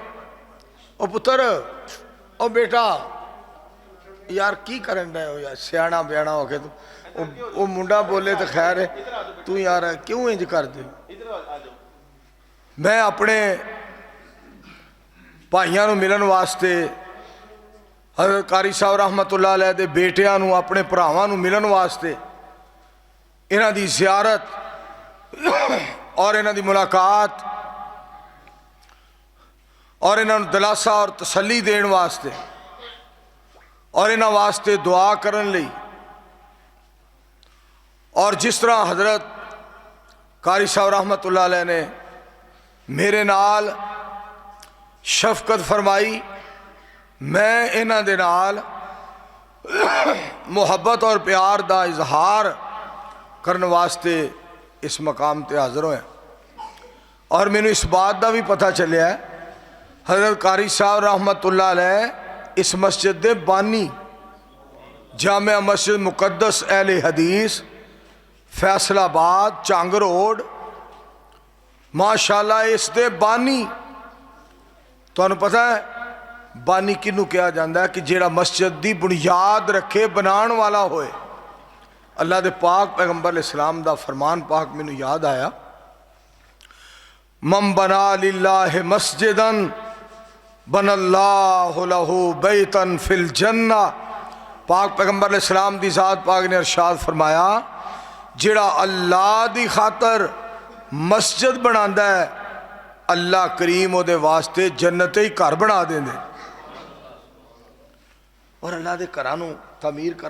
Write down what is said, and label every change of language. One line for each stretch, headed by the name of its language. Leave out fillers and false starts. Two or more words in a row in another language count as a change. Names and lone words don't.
Punjabi: او پتر، او بیٹا، یار کی کرن رہے ہو یار، سیانا بیانا ہو کے تو وہ منڈا بولے تو خیر ہے، تو یار کیوں انج کر دے. میں اپنے بھائیوں کو ملن واسطے حضرت قاری صاحب
Arabic: رحمة الله عليه
Punjabi: دے بیٹیاں نوں، اپنے بھراواں نوں ملن واسطے، انہاں دی زیارت اور انہاں دی ملاقات اور انہاں نوں دلاسہ اور تسلی دین واسطے اور انہاں واسطے دعا کرن لئی، اور جس طرح حضرت قاری صاحب
Arabic: رحمة الله عليه
Punjabi: نے میرے نال شفقت فرمائی، میں انہاں دے نال محبت اور پیار دا اظہار کرنے واسطے اس مقام تے حاضر ہویا. اور مینوں اس بات کا بھی پتا چلیا حضرت قاری صاحب
Arabic: رحمة الله عليه
Punjabi: اس مسجد دے بانی، جامعہ مسجد مقدس اہل حدیث فیصل آباد چنگ روڈ، ماشاءاللہ اس دے بانی. تہانوں پتا ہے بانی کنوں کہا جاتا ہے کہ جیڑا مسجد کی بنیاد رکھے، بنانے والا ہوئے. اللہ دے پاک پیغمبر اسلام دا فرمان پاک مینوں یاد آیا,
Arabic: من بنى لله مسجدا بنى الله له بيتا في الجنة.
Punjabi: پاک پیغمبر اسلام دی ذات پاک نے ارشاد فرمایا، جیڑا اللہ دی خاطر مسجد بناندا ہے، اللہ کریم اوہدے واسطے جنت ہی گھر بنا دیندے. اور اللہ دے گھراں نوں تعمیر کر.